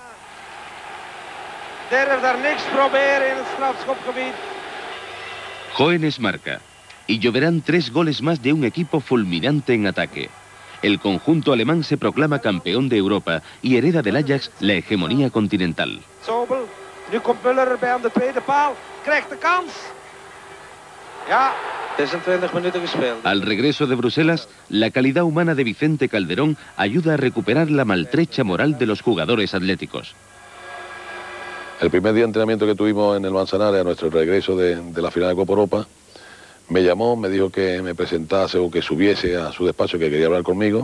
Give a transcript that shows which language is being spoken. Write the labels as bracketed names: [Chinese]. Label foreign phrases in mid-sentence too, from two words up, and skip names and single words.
[Spanish] Joenes marca, y lloverán 3 goles más de un equipo fulminante en ataque. El conjunto alemán se proclama campeón de Europa y hereda del Ajax la hegemonía continental. [Dutch] Nu komt Müller bij aan de tweede paal, krijgt de kans. Ja, 26 minuten gespeeld. [Spanish] Al regreso de Bruselas, la calidad humana de Vicente Calderón ayuda a recuperar la maltrecha moral de los jugadores atléticos. El primer día de entrenamiento que tuvimos en el Manzanares, a nuestro regreso de la final de Copa Europa, me llamó, me dijo que me presentase o que subiese a su despacho, que quería hablar conmigo.